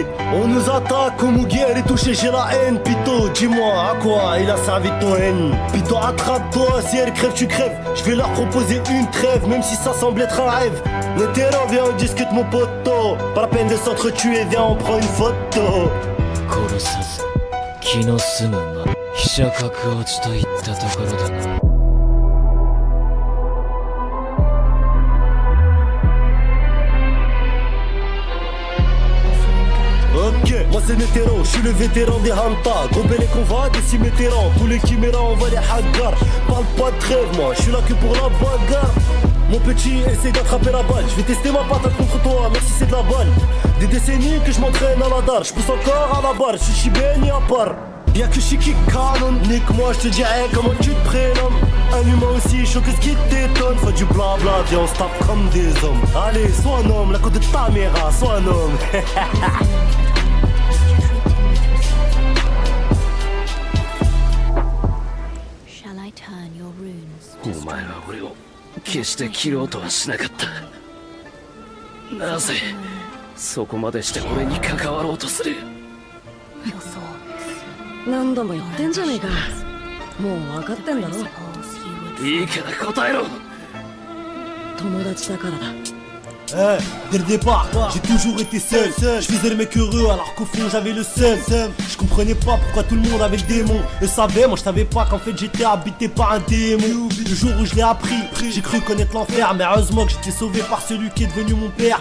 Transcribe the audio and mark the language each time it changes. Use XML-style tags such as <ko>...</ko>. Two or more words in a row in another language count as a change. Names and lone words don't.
<fr>On nous attaque, Komugi elle est touchée, j'ai la haine. Pito, dis-moi à quoi il a servi ton haine. Pito attrape-toi, si elle crève tu crèves. Je vais leur proposer une trêve, même si ça semble être un rêve. Le terrain, viens on discute mon poteau. Pas la peine de s'entretuer, viens on prend une photo.</fr> <ja>殺さず気の済むま飛車角落ちといったところだな。</ja> <fr>Ok, moi c'est Netero, je suis le vétéran des Hanta. Gros les convois, des cimétérans. Tous les chiméras, on va les hagar. Parle pas de trêve, moi, je suis là que pour la bagarre. Mon petit, essaie d'attraper la balle. Je vais tester ma patate contre toi, même si c'est de la balle. Des décennies que je m'entraîne à la dalle. Je pousse encore à la barre, je suis chibéni à part. Y'a que Shiki Canon, nique-moi, je te dirai comment tu te prénommes. Un humain aussi chaud que ce qui t'étonne. Faut du blabla, viens on se tape comme des hommes. Allez, sois un homme, la côte de ta mère, sois un homme. Shall I turn your runes</fr> <ja>お前は俺を決して切ろうとはしなかった。なぜそこまでして俺に関わろうとする。何度も言ってんじゃねえか。もう分かってんだろ。いいから答えろ。友達だからだ。</ja> <fr>Dès le départ, j'ai toujours été seul. Je faisais le mec heureux alors qu'au fond j'avais le seum. Je comprenais pas pourquoi tout le monde avait le démon. Eux savaient, moi je savais pas qu'en fait j'étais habité par un démon. Le jour où je l'ai appris, j'ai cru connaître l'enfer. Mais heureusement que j'étais sauvé par celui qui est devenu mon père.</fr>